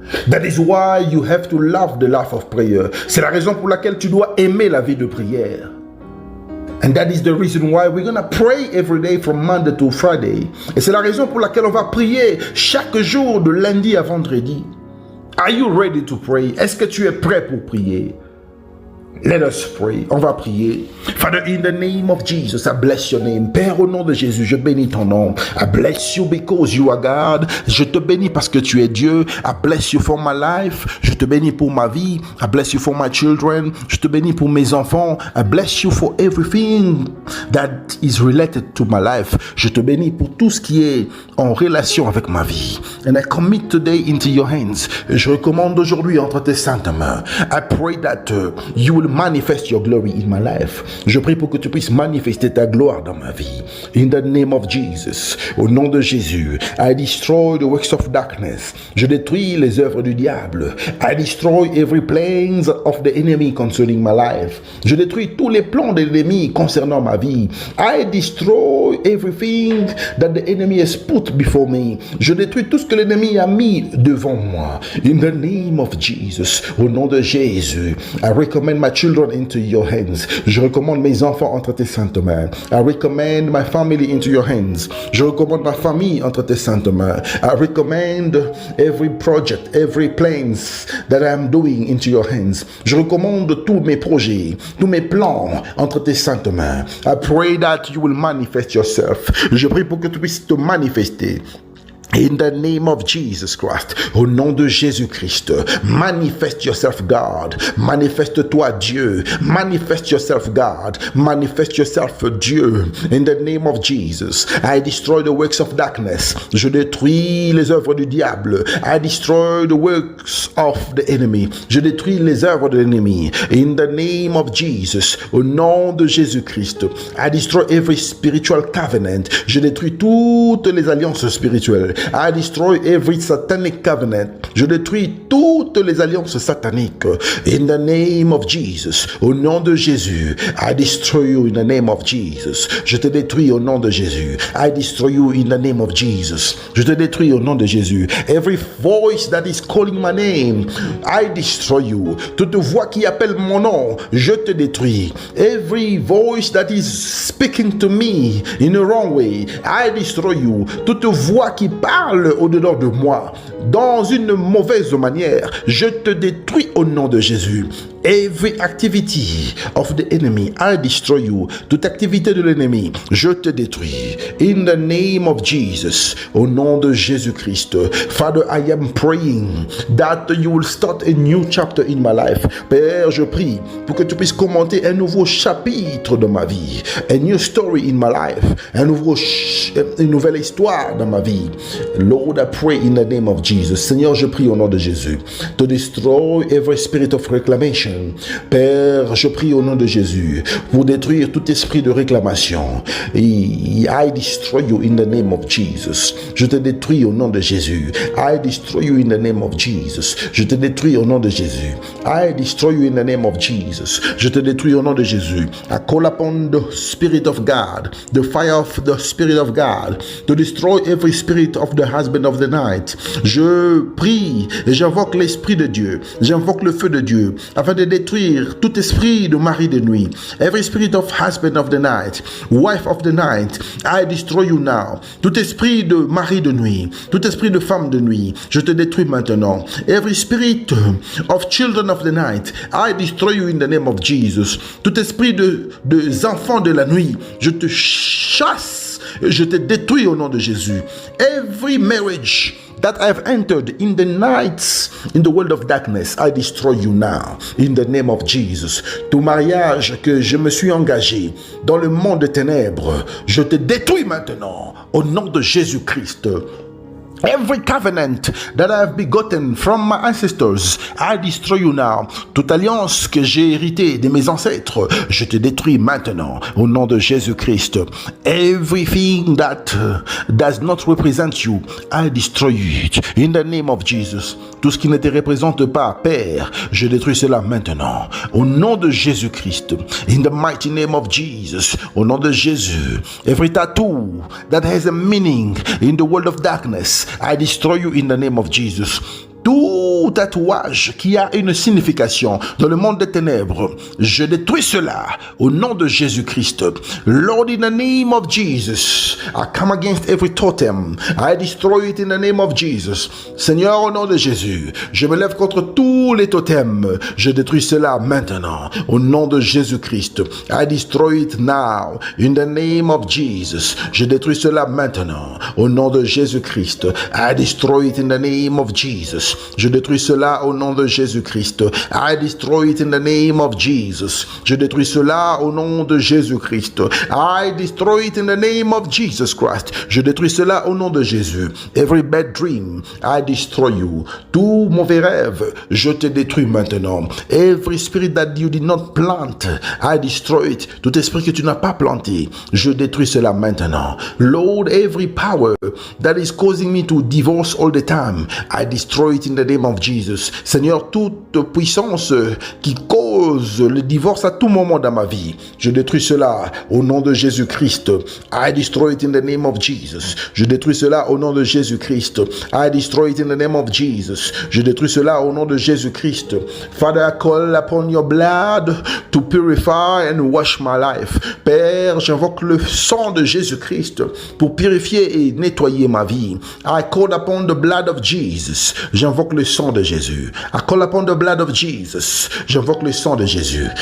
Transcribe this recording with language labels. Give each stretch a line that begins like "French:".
English: That is why you have to love the life of prayer.
French: C'est la raison pour laquelle tu dois aimer la vie de prière.
English: And that is the reason why we're going to pray every day from Monday to Friday.
French: Et c'est la raison pour laquelle on va prier chaque jour de lundi à vendredi.
English: Are you ready to pray?
French: Est-ce que tu es prêt pour prier?
English: Let us pray.
French: On va prier.
English: Father, in the name of Jesus, I bless your name.
French: Père, au nom de Jésus, je bénis ton nom.
English: I bless you because you are God.
French: Je te bénis parce que tu es Dieu.
English: I bless you for my life.
French: Je te bénis pour ma vie.
English: I bless you for my children.
French: Je te bénis pour mes enfants.
English: I bless you for everything that is related to my life.
French: Je te bénis pour tout ce qui est en relation avec ma vie.
English: And I commit today into your hands.
French: Je recommande aujourd'hui entre tes saintes mains.
English: I pray that you will manifest your glory in my life.
French: Je prie pour que tu puisses manifester ta gloire dans ma vie.
English: In the name of Jesus,
French: au nom de Jésus,
English: I destroy the works of darkness.
French: Je détruis les œuvres du diable.
English: I destroy every plans of the enemy concerning my life.
French: Je détruis tous les plans de l'ennemi concernant ma vie.
English: I destroy everything that the enemy has put before me.
French: Je détruis tout ce que l'ennemi a mis devant moi.
English: In the name of Jesus,
French: au nom de Jésus,
English: I recommend my children into your hands.
French: Je recommande mes enfants entre tes saintes mains.
English: I recommend my family into your hands.
French: Je recommande ma famille entre tes saintes mains.
English: I recommend every project, every plans that I am doing into your hands.
French: Je recommande tous mes projets, tous mes plans entre tes saintes mains.
English: I pray that you will manifest yourself.
French: Je prie pour que tu puisses te manifester.
English: In the name of Jesus Christ,
French: au nom de Jésus-Christ,
English: manifest yourself, God.
French: Manifeste-toi, Dieu.
English: Manifest yourself, God. Manifest yourself, Dieu. In the name of Jesus, I destroy the works of darkness.
French: Je détruis les œuvres du diable.
English: I destroy the works of the enemy.
French: Je détruis les œuvres de l'ennemi.
English: In the name of Jesus,
French: au nom de Jésus-Christ,
English: I destroy every spiritual covenant.
French: Je détruis toutes les alliances spirituelles.
English: I destroy every satanic covenant.
French: Je détruis toutes les alliances sataniques.
English: In the name of Jesus,
French: au nom de Jésus,
English: I destroy you in the name of Jesus.
French: Je te détruis au nom de Jésus.
English: I destroy you in the name of Jesus.
French: Je te détruis au nom de Jésus.
English: Every voice that is calling my name, I destroy you.
French: Toute voix qui appelle mon nom, je te détruis.
English: Every voice that is speaking to me in a wrong way, I destroy you.
French: Toute voix qui parle au-dedans de moi dans une mauvaise manière, je te détruis au nom de Jésus.
English: Every activity of the enemy, I destroy you.
French: Toute activité de l'ennemi, je te détruis.
English: In the name of Jesus,
French: au nom de Jésus-Christ.
English: Father, I am praying that you will start a new chapter in my life.
French: Père, je prie pour que tu puisses commenter un nouveau chapitre de ma vie.
English: A new story in my life.
French: Une nouvelle histoire dans ma vie.
English: Lord, I pray in the name of Jesus.
French: Seigneur, je prie au nom de Jésus.
English: To destroy every spirit of reclamation. reclamation.
French: Père, je prie au nom de Jésus pour détruire tout esprit de réclamation.
English: I destroy you in the name of Jesus.
French: Je te détruis au nom de Jésus.
English: I destroy you in the name of Jesus.
French: Je te détruis au nom de Jésus.
English: I destroy you in the name of Jesus.
French: Je te détruis au nom de Jésus.
English: I call upon the Spirit of God, the fire of the Spirit of God, to destroy every spirit of the husband of the night.
French: Je prie et j'invoque l'Esprit de Dieu. J'invoque le feu de Dieu afin de détruire tout esprit de mari de nuit.
English: Every spirit of husband of the night, wife of the night, I destroy you now.
French: Tout esprit de mari de nuit, tout esprit de femme de nuit, je te détruis maintenant.
English: Every spirit of children of the night, I destroy you in the name of Jesus.
French: Tout esprit de enfants de la nuit, je te chasse, je te détruis au nom de Jésus.
English: Every marriage that I have entered in the nights, in the world of darkness, I destroy you now, in the name of Jesus.
French: Tout mariage que je me suis engagé dans le monde des ténèbres, je te détruis maintenant, au nom de Jésus-Christ.
English: Every covenant that I have begotten from my ancestors, I destroy you now.
French: Toute alliance que j'ai héritée de mes ancêtres, je te détruis maintenant au nom de Jésus-Christ.
English: Everything that does not represent you, I destroy it in the name of Jesus.
French: Tout ce qui ne te représente pas, Père, je détruis cela maintenant au nom de Jésus-Christ.
English: In the mighty name of Jesus,
French: au nom de Jésus.
English: Every tattoo that has a meaning in the world of darkness, I destroy you in the name of Jesus.
French: Tout tatouage qui a une signification dans le monde des ténèbres, je détruis cela au nom de Jésus-Christ.
English: Lord, in the name of Jesus, I come against every totem. I destroy it in the name of Jesus.
French: Seigneur, au nom de Jésus, je me lève contre tous les totems. Je détruis cela maintenant au nom de Jésus-Christ.
English: I destroy it now in the name of Jesus.
French: Je détruis cela maintenant au nom de Jésus-Christ.
English: I destroy it in the name of Jesus.
French: Je détruis cela au nom de Jésus-Christ.
English: I destroy it in the name of Jesus.
French: Je détruis cela au nom de Jésus-Christ.
English: I destroy it in the name of Jesus Christ.
French: Je détruis cela au nom de Jésus.
English: Every bad dream, I destroy you.
French: Tout mauvais rêve, je te détruis maintenant.
English: Every spirit that you did not plant, I destroy it.
French: Tout esprit que tu n'as pas planté, je détruis cela maintenant.
English: Lord, every power that is causing me to divorce all the time, I destroy it in the name of Jesus.
French: Seigneur, toute puissance qui cause le divorce à tout moment dans ma vie, je détruis cela au nom de Jésus-Christ.
English: I destroy it in the name of Jesus.
French: Je détruis cela au nom de Jésus-Christ.
English: I destroy it in the name of Jesus.
French: Je détruis cela au nom de Jésus-Christ.
English: Father, I call upon your blood to purify and wash my life.
French: Père, j'invoque le sang de Jésus-Christ pour purifier et nettoyer ma vie.
English: I call upon the blood of Jesus.
French: J'invoque le sang de Jésus.
English: I call upon the blood of Jesus.
French: J'invoque le sang de Jésus.